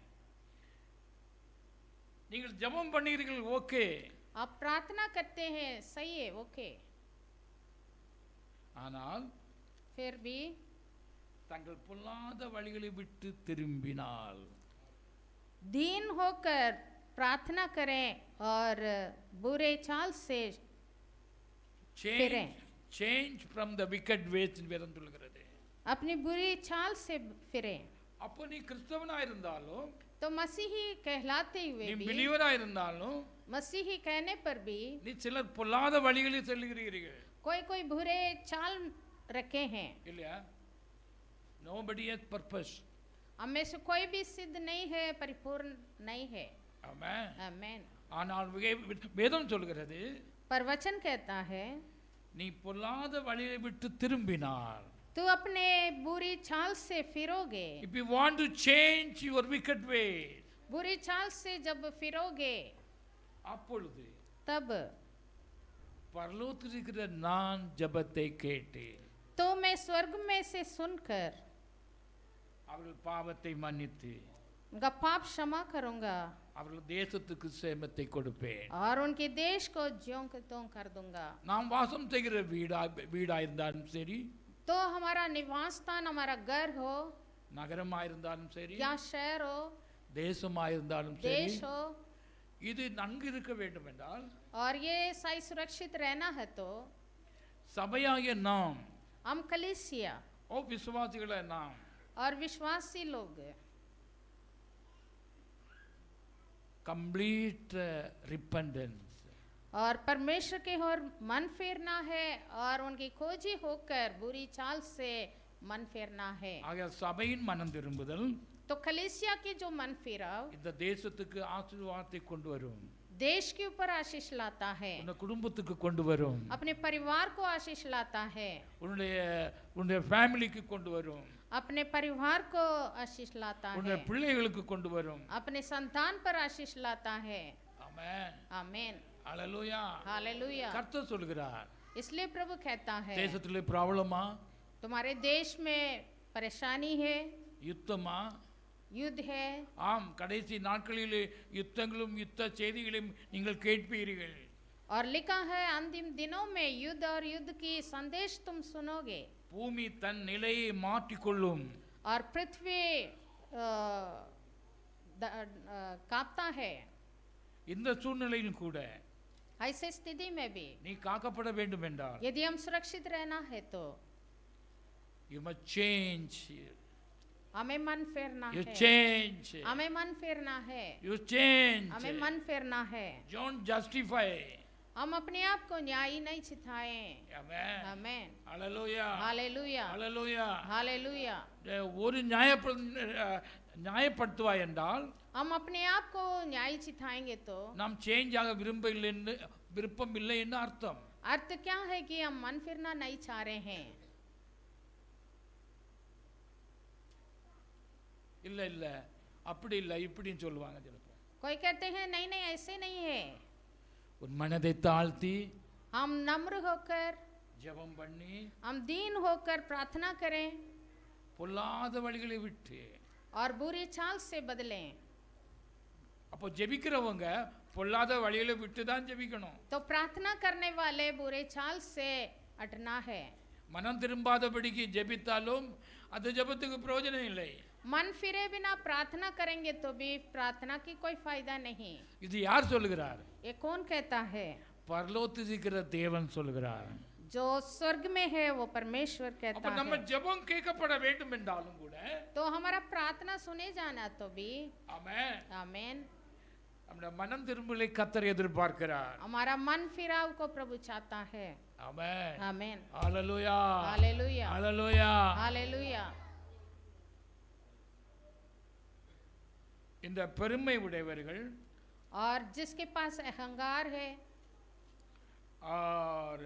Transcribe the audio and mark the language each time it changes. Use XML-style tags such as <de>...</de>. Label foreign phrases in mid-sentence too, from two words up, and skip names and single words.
<ta>நீங்கள் ஜெபம் பண்ணீர்கள், ஓகே.</ta> <hi>आप प्रार्थना करते हैं, सही है, ओके।</hi> <ta>ஆனால்</ta> <hi>फिर भी</hi> <ta>தங்கள் பொல்லாத வழிகளை விட்டு திரும்பினால்,</ta> <hi>दीन होकर प्रार्थना करें और बुरे चाल से फिरें,</hi> <en>change from the wicked ways</en> <ta>வேதம் சொல்கிறது.</ta> <hi>अपनी बुरी चाल से फिरें।</hi> <ta>அப்போ நீ கிறிஸ்தவனா இருந்தாலும்,</ta> <hi>तो मसीही कहलाते हुए</hi> <ta>நீ</ta> <hi>भी,</hi> <ta>பிலீவரா இருந்தாலும்,</ta> <hi>मसीही कहने पर भी</hi> <ta>நீ சிலர் பொல்லாத வழிகளில் செல்கிறீர்கள்,</ta> <hi>कोई कोई बुरे चाल रखे हैं।</hi> <ta>இல்லையா?</ta> <en>nobody has purpose.</en> <hi>हम में से कोई भी सिद्ध नहीं है, परिपूर्ण नहीं है।</hi> <ta>ஆமென்.</ta> <hi>आमेन।</hi> <ta>ஆனால் வேதம் சொல்கிறது,</ta> <hi>पर वचन कहता है,</hi> <ta>நீ பொல்லாத வழியை விட்டு திரும்பினால்,</ta> <hi>तू अपने बुरी चाल से फिरोगे।</hi> <en>if you want to change your wicked ways,</en> <hi>बुरी चाल से जब फिरोगे,</hi> <ta>அப்பொழுது</ta> <hi>तब</hi> <ta>பரலோகத்தில் இருக்கிற நான் ஜெபத்தை கேட்டேன்,</ta> <hi>तो मैं स्वर्ग में से सुनकर</hi> <ta>அவர்கள் பாவத்தை மன்னித்து</ta> <hi>उनका पाप क्षमा करूंगा</hi> <ta>அவர்கள் தேசத்துக்கு சேமத்தை கொடுப்பேன்.</ta> <hi>और उनके देश को ज्यों के त्यों कर दूंगा।</hi> <ta>நாம் வாசம் செய்கிற வீடா இருந்தாலும் சரி,</ta> <hi>तो हमारा निवास स्थान, हमारा घर हो</hi> <ta>நகரமா இருந்தாலும் சரி,</ta> <hi>या शहर हो,</hi> <ta>தேசமா இருந்தாலும் சரி,</ta> <hi>देश हो,</hi> <ta>இது நன்கு இருக்க வேண்டும் என்றால்,</ta> <hi>और ये सही सुरक्षित रहना है, तो</hi> <ta>சபையாகிய நாம்,</ta> <hi>हम कलीसिया</hi> <ta>விசுவாசிகளை நாம்</ta> <hi>और विश्वासी लोग</hi> <en>complete repentance</en> <hi>और परमेश्वर के ओर मन फेरना है और उनकी खोजी होकर बुरी चाल से मन फेरना है।</hi> <ta>ஆக சபையின் மனம் திரும்புதல்</ta> <hi>तो कलीसिया की जो मन फिराव</hi> <ta>இந்த தேசத்துக்கு ஆசீர்வாதத்தை கொண்டு வரும்,</ta> <hi>देश के ऊपर आशीष लाता है,</hi> <ta>உன்னுடைய குடும்பத்துக்கு கொண்டு வரும்,</ta> <hi>अपने परिवार को आशीष लाता है,</hi> <ta>உன்னுடைய ஃபேமிலிக்கு கொண்டு வரும்,</ta> <hi>अपने परिवार को आशीष लाता</hi> <ta>உன்னுடைய</ta> <hi>है,</hi> <ta>பிள்ளைகளுக்கு கொண்டு வரும்.</ta> <hi>अपने संतान पर आशीष लाता है।</hi> <ta>ஆமென்.</ta> <hi>आमीन।</hi> <ta>அல்லேலூயா.</ta> <hi>हालेलुया।</hi> <ta>கர்த்தர் சொல்கிறார்,</ta> <hi>इसलिए प्रभु कहता है,</hi> <ta>தேசத்திலே ப்ராப்ளமா,</ta> <hi>तुम्हारे देश में परेशानी है,</hi> <ta>யுத்தமா?</ta> <hi>युद्ध है।</hi> <ta>ஆம், கடைசி நாட்களிலே யுத்தங்களும் யுத்த செய்திகளையும் நீங்கள் கேட்பீர்கள்.</ta> <hi>और लिखा है, अंतिम दिनों में युद्ध और युद्ध की संदेश तुम सुनोगे।</hi> <ta>பூமி தன் நிலையை மாற்றிக்கொள்ளும்.</ta> <hi>और पृथ्वी कांपता है।</hi> <ta>இந்த சூழ்நிலையில் கூட</ta> <hi>ऐसे स्थिति में भी</hi> <ta>நீ காக்கப்பட வேண்டும் என்றால்,</ta> <hi>यदि हम सुरक्षित रहना है, तो</hi> <en>you must change.</en> <hi>हमें मन फेरना</hi> <en>You</en> <hi>है,</hi> <en>change.</en> <hi>हमें मन फेरना है,</hi> <en>You change.</en> <hi>हमें मन फेरना है।</hi> <en>Don't justify.</en> <hi>हम अपने आप को न्यायी नहीं छिथाएं।</hi> <en>Amen.</en> <hi>आमीन।</hi> <en>Hallelujah.</en> <hi>हालेलुया।</hi> <en>Hallelujah.</en> <hi>हालेलुया।</hi> <ta>ஒரு நியாயப்படுத்துவாய் என்றால்,</ta> <hi>हम अपने आप को न्यायी छिथाएंगे तो</hi> <ta>நாம் சேஞ்ச் ஆக விருப்பம் இல்லை என்று அர்த்தம்.</ta> <hi>अर्थ क्या है कि हम मन फिरना नहीं चाह रहे हैं।</hi> <ta>இல்ல இல்ல அப்படி இல்ல இப்படின்னு சொல்லுவாங்க சிலப்போ.</ta> <hi>कोई कहते हैं नहीं नहीं ऐसे नहीं है।</hi> <ta>ஒரு மனதை தாழ்த்தி</ta> <hi>हम नम्र होकर,</hi> <ta>ஜெபம் பண்ணி,</ta> <hi>हम दीन होकर प्रार्थना करें</hi> <ta>பொல்லாத வழிகளை விட்டு,</ta> <hi>और बुरी चाल से बदलें।</hi> <ta>அப்போ ஜெபிக்கிறவங்க பொல்லாத வழிகளை விட்டு தான் ஜெபிக்கணும்.</ta> <hi>तो प्रार्थना करने वाले बुरे चाल से हटना है।</hi> <ta>மனம் திரும்பாதபடிக்கு ஜெபித்தாலும் அது ஜெபத்துக்கு பிரயோஜனம் இல்லை.</ta> <hi>मन फिरे बिना प्रार्थना करेंगे तो भी प्रार्थना की कोई फायदा नहीं।</hi> <ta>இது யார் சொல்லுகிறார்?</ta> <hi>ये कौन कहता है?</hi> <ta>பரலோகத்தில் இருக்கிற தேவன் சொல்லுகிறார்.</ta> <hi>जो स्वर्ग में है वो परमेश्वर</hi> <ta>அப்ப</ta> <hi>कहता</hi> <ta>நம்ம</ta> <hi>है।</hi> <ta>ஜெபம் கேட்கப்பட வேண்டும் என்றாலும் கூட,</ta> <hi>तो हमारा प्रार्थना सुने जाना तो भी,</hi> <ta>ஆமென்,</ta> <hi>आमीन,</hi> <ta>நம்முடைய மனம் திரும்பலை கர்த்தர் எதிர்பார்க்கிறார்.</ta> <hi>हमारा मन फिराव को प्रभु चाहता है।</hi> <ta>ஆமென்.</ta> <hi>आमीन।</hi> <ta>ஹalleluya.</ta> <hi>हालेलुया।</hi> <ta>ஹalleluya.</ta> <hi>हालेलुया।</hi> <ta>இந்த பெருமை உடையவர்கள்</ta> <hi>और जिसके पास अहंकार है</hi>